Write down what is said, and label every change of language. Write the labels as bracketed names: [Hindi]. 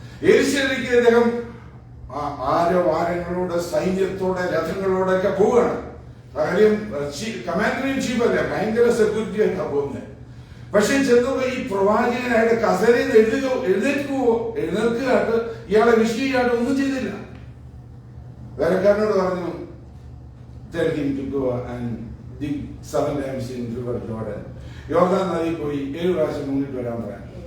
[Malayalam] എലിശയിലേക്ക് അദ്ദേഹം ആരവാരങ്ങളോടെ, സൈന്യത്തോടെ, രഥങ്ങളോടെ ഒക്കെ പോവുകയാണ്. കാര്യം കമാൻഡർ ഇൻ ചീഫ് അല്ല, ഭയങ്കര സെക്യൂരിറ്റി ആയിട്ടാണ് പോകുന്നത്. പക്ഷെ ചെന്നപ്പോ ഈ പ്രവാചകൻ അയാളുടെ കസേരയിൽ എഴുന്നേൽക്കുകയായിട്ട് ഇയാളെ വിഷയമായിട്ട് ഒന്നും ചെയ്തില്ല. വേലക്കാരനോട് പറഞ്ഞു, [English] tell him to go and dig 7 times in river Jordan. [Malayalam] യോർദാൻ നദിയിൽ പോയി 7 പ്രാവശ്യം മുന്നിട്ട് വരാൻ പറയാം.